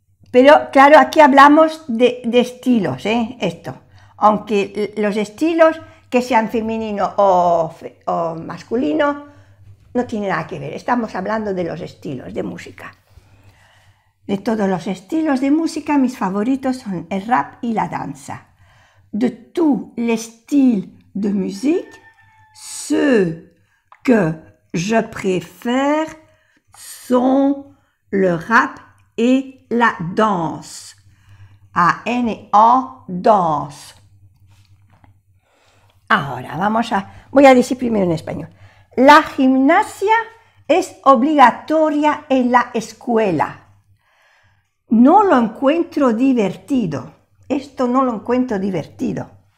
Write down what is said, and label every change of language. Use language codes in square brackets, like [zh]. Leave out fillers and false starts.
[es] Pero claro, aquí hablamos de estilos, esto. Aunque los estilos que sean femenino o masculino no tienen nada que ver. Estamos hablando de los estilos de música. De todos los estilos de música, mis favoritos son el rap y la danza. [fr] De tous les styles de musique, ceux que je préfère sont le rap et la danse. A-N-A, danse. [es] Ahora voy a decir primero en español. La gimnasia es obligatoria en la escuela. No lo encuentro divertido. Esto no lo encuentro divertido.